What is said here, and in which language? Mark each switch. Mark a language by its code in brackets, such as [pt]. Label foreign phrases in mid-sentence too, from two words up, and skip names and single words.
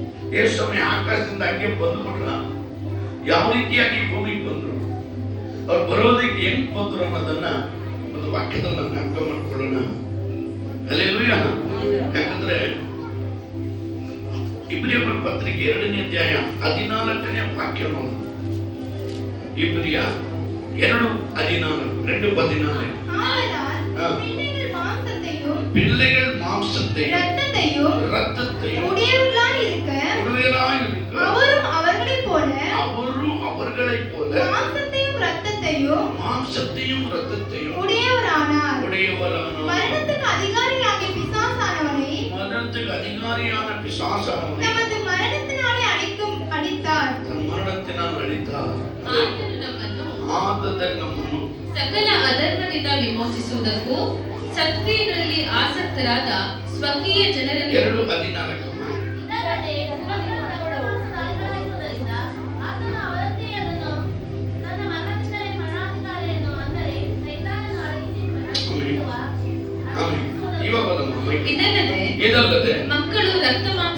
[kn] ಯೇಸುಸ್ವಾಮಿ ಆಕಾಶದಿಂದ ಹಂಗೆ ಬಂದ್ಬಿಟ್ರ, ಯಾವ ರೀತಿಯಾಗಿ ಭೂಮಿಗೆ ಬಂದ್ರು, ಅವ್ರು ಬರೋದಕ್ಕೆ ಹೆಂಗ್ ಬಂದ್ರು ಅನ್ನೋದನ್ನ ಒಂದು ವಾಕ್ಯದಲ್ಲಿ ನಾವು ಅರ್ಥ ಮಾಡ್ಕೊಳ್ಳೋಣ. ಹಲ್ಲೆಲೂಯ. ಯಾಕಂದ್ರೆ ಇಬ್ರಿಯರ ಪತ್ರಿಕೆ 2ನೇ ಅಧ್ಯಾಯ 14ನೇ ವಾಕ್ಯ ನೋಡಿ. ಇಬ್ರಿಯ 2:14, 2:14. [ta] ஆதலால் பிள்ளைகள் மாம்சத்தையும் பிள்ளைகள் மாம்சத்தையும் இரத்தத்தையும் இரத்தத்தையும் உடையவர்களாய் இருக்க அவரும் அவர்களைப் போல மாம்சத்தையும் இரத்தத்தையும் உடையவரானார். மரணத்துக்கு அதிகாரியாகிய பிசாசானவனை நமது மரணத்தினாலே அடித்தார். [kn] ಆತನು ನಮ್ಮನ್ನು ಸಕಲ ಅಧರ್ಮದಿಂದ ವಿಮೋಚಿಸುವುದಕ್ಕೂ ಸತ್ಕ್ರಿಯೆಗಳಲ್ಲಿ ಆಸಕ್ತರಾದ ಸ್ವಕೀಯ ಜನರಲ್ಲಿ 2:14. ಇದಲ್ಲದೆ ಮಕ್ಕಳು ರಕ್ತ